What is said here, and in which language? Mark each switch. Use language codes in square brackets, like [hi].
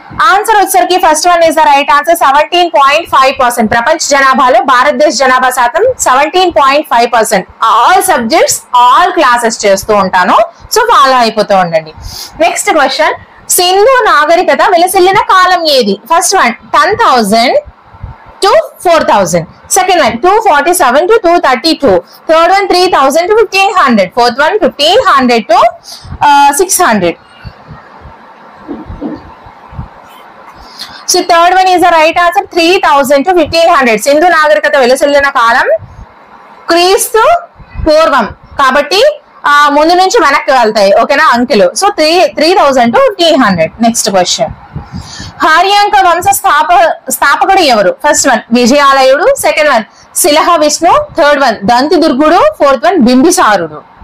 [en] Answer వచ్చేసరికి first one is the right answer 17.5%. [te] ప్రపంచ జనాభాలో భారతదేశ జనాభా శాతం 17.5%. ఆల్ సబ్జెక్ట్స్, ఆల్ క్లాసెస్ చేస్తూ ఉంటాను, సో ఫాలో అయిపోతూ ఉండండి. నెక్స్ట్ క్వశ్చన్, సింధు నాగరికత వెలసిల్లిన కాలం ఏది? [en] First one 10,000 to 4,000, second one 247 to 232, third one 3,000 to 1,500, fourth one 1,500 to 600. So third one is the right answer 3,000 to 1,500. [te] Sindhu నాగరికత వెలసిల్లిన కాలం క్రీస్తు పూర్వం కాబట్టి ముందు నుంచి వెనక్కి వెళ్తాయి, ఓకేనా అంకెలు. So 3,000 to 1,500. నెక్స్ట్ క్వశ్చన్, హార్యాంక వంశ స్థాపకుడు ఎవరు? First one విజయాలయుడు, second one శిలహ Vishnu, third one దంతి దుర్గుడు, fourth one బింబిసారుడు.